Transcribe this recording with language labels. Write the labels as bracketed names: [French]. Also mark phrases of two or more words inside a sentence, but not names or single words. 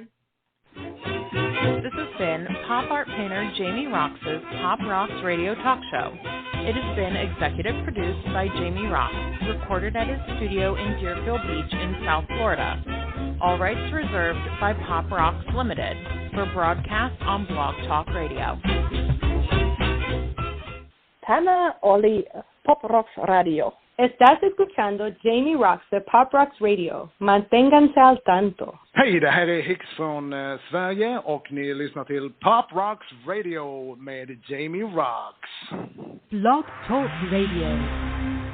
[English] This has been pop art painter Jamie Roxx's Pop Roxx Radio Talk Show. It has been executive produced by Jamie Roxx, recorded at his studio in Deerfield Beach in South Florida. All rights reserved by PopRoxx Limited for broadcast on Blog Talk Radio. Tana Oli, PopRoxx Radio. [Spanish] Estás escuchando Jamie Roxx de Pop Roxx Radio. Manténganse al tanto. [Swedish] Hej, det här är Hicks från Sverige och ni lyssnar till Pop Roxx Radio med Jamie Roxx. [English] Blog Talk Radio.